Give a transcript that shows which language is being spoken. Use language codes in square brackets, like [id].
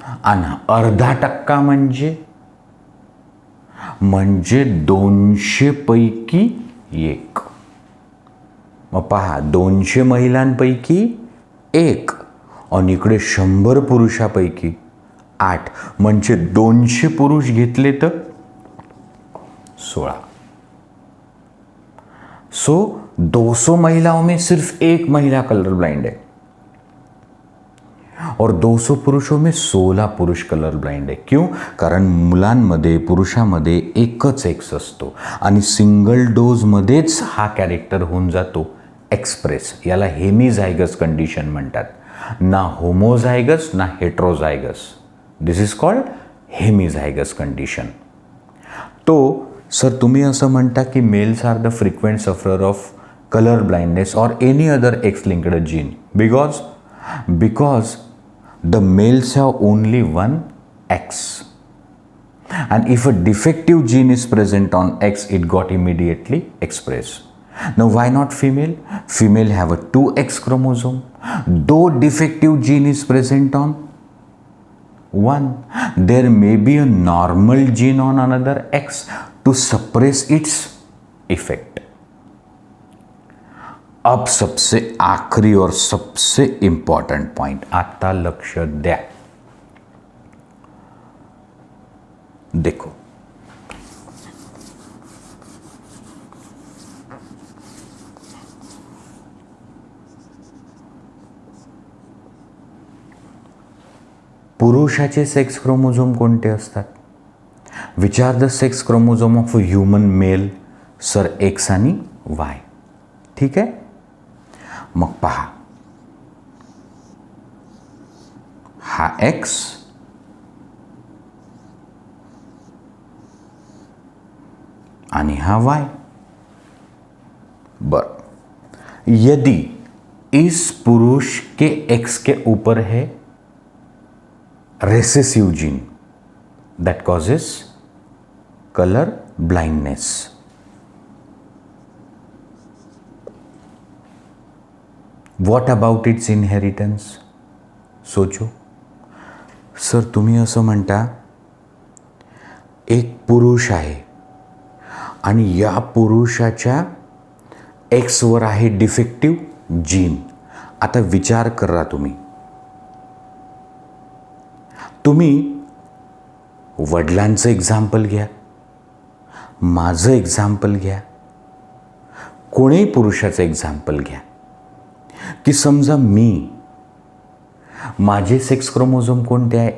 [mr] आणि अर्धा टक्का म्हणजे 200 पैकी 1. मग पहा, 200 महिलांपैकी 1 आणि इकडे 100 पुरुषापैकी 8, म्हणजे 200 पुरुष घेतले तर 16. [hi] सो 200 महिलाओं में सिर्फ 1 महिला कलर ब्लाइंड है और 200 पुरुषों में 16 पुरुष कलर ब्लाइंड [mr] आहे. [hi] क्यों? [mr] कारण मुलांमध्ये पुरुषामध्ये एकच एक्स असतो आणि सिंगल डोजमध्येच हा कॅरेक्टर होऊन जातो एक्सप्रेस. याला हेमिझायगस कंडिशन म्हणतात. ना होमोझायगस ना heterozygous. [en] This is called hemizygous condition. [mr] तो सर तुम्ही असं म्हणता की [en] Males are the frequent sufferer of color blindness or any other X-linked gene because the males have only one X, and if a defective gene is present on X, it got immediately expressed. Now why not female? Female have a 2X chromosome. Though defective gene is present on one, there may be a normal gene on another X to suppress its effect. [hi] अब सबसे आखिरी और सबसे important point, [mr] आता लक्ष द्या. [hi] देखो, [mr] पुरुषाचे सेक्स क्रोमोझोम कोणते असतात? [en] Which are the sex chromosome of a human male? [mr] Sir x आणि वाय. ठीक आहे. मग पहा, हा एक्स आणि हा वाय. [hi] बर, यदि इस पुरुष के एक्स के ऊपर है recessive gene [en] That causes colour blindness, what about its inheritance? [hi] सोचो. [mr] सर तुम्ही असं म्हणता एक पुरुष आहे आणि या पुरुषाच्या एक्सवर आहे डिफेक्टिव्ह जीन. आता विचार करा, तुम्ही वडिलांचं एक्झाम्पल घ्या, माझं एक्झाम्पल घ्या, कोणीही पुरुषाचं एक्झाम्पल घ्या, की समजा माझे सेक्स क्रोमोझोम कोणते आहे?